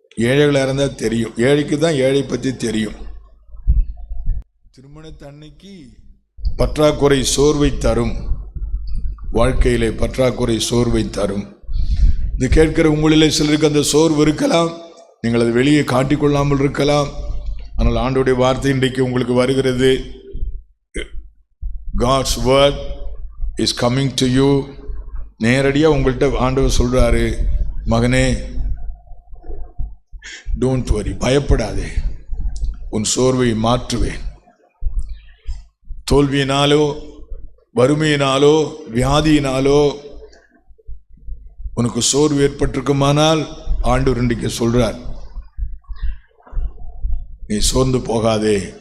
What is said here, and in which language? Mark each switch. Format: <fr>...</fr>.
<ta>ஏழைகளாக இருந்தால் தெரியும், ஏழைக்கு தான் ஏழை பற்றி தெரியும். திருமணத்து அன்னைக்கு பற்றாக்குறை சோர்வை தரும், வாழ்க்கையிலே பற்றாக்குறை சோர்வை தரும். இது கேட்கிற உங்களிலே சிலருக்கு அந்த சோர்வு இருக்கலாம், நீங்கள் அதை வெளியே காட்டிக்கொள்ளாமல் இருக்கலாம். ஆனால் ஆண்டவருடைய வார்த்தை இன்றைக்கு உங்களுக்கு வருகிறது.</ta> <en>God's word is coming to you.</en> <ta>நேரடியாக உங்கள்கிட்ட ஆண்டவர் சொல்றாரு, மகனே</ta> <en>don't worry,</en> <ta>பயப்படாதே, உன் சோர்வை மாற்றுவேன். தோல்வியினாலோ வறுமையினாலோ வியாதியினாலோ உனக்கு சோர்வு ஏற்பட்டிருக்குமானால் ஆண்டவர் இன்றைக்கு சொல்றார், நீ சோர்ந்து போகாதே.</ta>